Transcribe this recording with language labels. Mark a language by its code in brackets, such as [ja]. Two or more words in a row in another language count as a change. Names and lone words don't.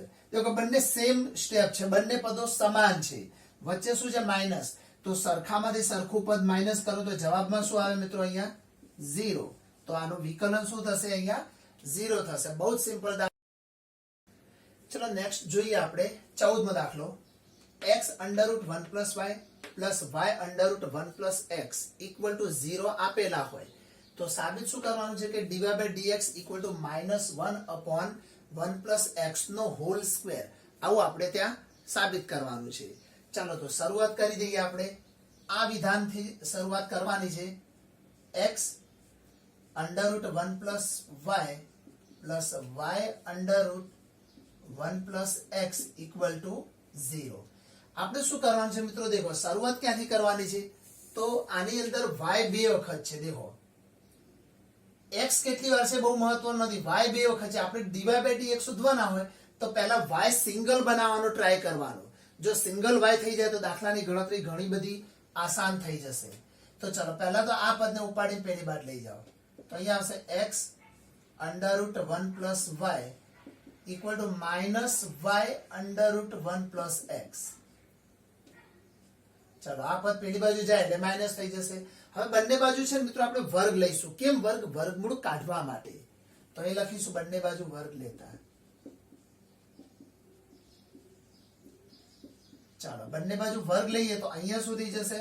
[gu] તો બંને [en] same step [gu] છે, બંને પદો સમાન છે. વચ્ચે શું છે? માઇનસ. તો સરખામાંથી સરખું પદ માઇનસ કરો તો જવાબમાં શું આવે મિત્રો? અહીંયા 0. તો આનું વિકલન શું થશે? અહીંયા 0 થશે. બહુ જ સિમ્પલ. ચલો નેક્સ્ટ જોઈએ આપણે 14મો દાખલો. [en] x √1 plus y plus y √1 plus x equal to 0 [gu] આપેલા હોય તો સાબિત શું કરવાનું છે કે [en] dy by dx equal to -1/1 plus x નો whole square. [gu] આવું આપણે ત્યાં સાબિત કરવાનું છે. ચાલો તો શરૂઆત કરી દઈએ આપણે. આ વિધાનથી શરૂઆત કરવાની છે. [en] x √1 plus y plus y √1 plus x equal to 0. [gu] આપણે શું કરવાનું છે મિત્રો? દેખો શરૂઆત ક્યાંથી કરવાની છે? તો આની અંદર y બે વખત છે. દેખો x કેટલી વાર છે બહુ મહત્વનું નથી, y બે વખત છે. આપણે [en] dy by dx [gu] શોધવાના હોય તો પહેલા y સિંગલ બનાવવાનો ટ્રાય કરવાનો. જો સિંગલ y થઈ જાય તો દાખલાની ગણતરી ઘણી બધી આસાન થઈ જશે. તો ચલો પહેલા તો આ પદને ઉપાડીને પહેલી બાદ લઈ જાઓ તો અહીંયા આવશે [en] x √1 plus y equal to -y √1 plus x. [gu] ચલો આ પદ પેલી બાજુ જાય એટલે માઇનસ થઈ જશે. હવે બંને બાજુ છે મિત્રો આપણે વર્ગ લઈશું. કેમ વર્ગ? વર્ગમૂળ કાઢવા માટે. તો એ લખીશું બંને બાજુ વર્ગ લેતા. ચાલો બંને બાજુ વર્ગ લઈએ તો અહીંયા શું થઈ જશે?